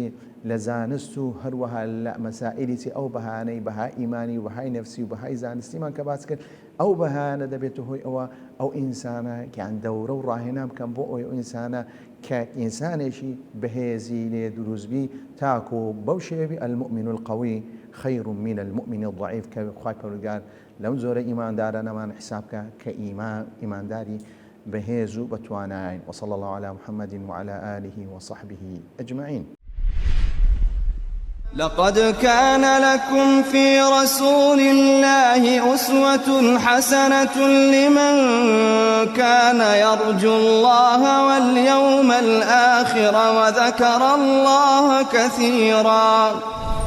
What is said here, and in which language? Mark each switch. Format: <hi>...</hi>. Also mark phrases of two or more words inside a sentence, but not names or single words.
<ckb>لە زانست و هەروەها لە مەسائلێکی ئەو بەهانەی بەها ئیمانی و بەهای نەفسی و بەهای زانستیمان کە باس کرد ئەو بەهانە دەبێتە هۆی ئەوە ئەو ئینسانە کیان دەورە و ڕاهێنا بکەم بۆ ئەو ئینسانە کە ئینسانێکی بەهێزی لێ دروستبی تاکو بەو شێوی</ckb> <ar>المؤمن القوی خير من المؤمن الضعيف</ar> <ckb>کە خوای پەروەردگار لەم زۆرە ئیماندارانەمان حسابکە کە ئیمانداری بهێز و بتواناین</ckb> <ar>وصلى الله على محمد وعلى آله وصحبه أجمعين. لقد كان لكم في رسول الله أسوة حسنة لمن كان يرجو الله واليوم الآخر وذكر الله كثيرا.</ar>